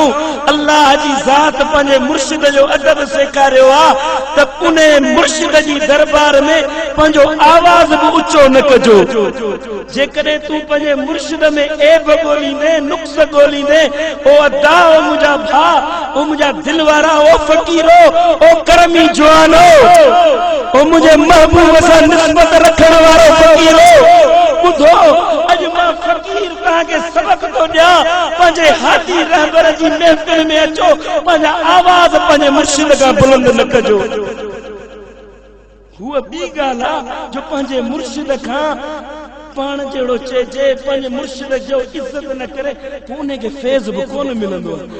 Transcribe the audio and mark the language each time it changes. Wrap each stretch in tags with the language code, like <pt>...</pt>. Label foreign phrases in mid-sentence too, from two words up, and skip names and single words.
<sd>अल्लाह जी ज़ात पंहिंजे मुर्शिद जो अदब सेखारियो आ त उन मुर्शिद जी दरबार में पंहिंजो आवाज भी ऊंचो न कजो। जेकॾहिं तूं पंहिंजे मुर्शिद में ऐब ॻोल्हींदे, नुक्स ॻोल्हींदे, ओ अदा, ओ मुंहिंजा भा, ओ मुंहिंजा दिल वारा, ओ फकीरो, ओ करमी जवानो, ओ मुझे महबूब सां निस्बत रखण वारो फकीरो, ॿुधो अज मां फकीर तव्हांखे सबक थो ॾियां। पंहिंजे हादी रहबर जी महफ़िल में अचो, पंहिंजा आवाज़ पंहिंजे मुर्शिद खां बुलंद न कजो। हूअ ॿी ॻाल्हि आहे जो पंहिंजे मुर्शिद खां पाण जहिड़ो चइजे, पंहिंजे मुर्शिद जो इज़त न करे उनखे फैज़ बि कोन मिलंदो आहे।</sd>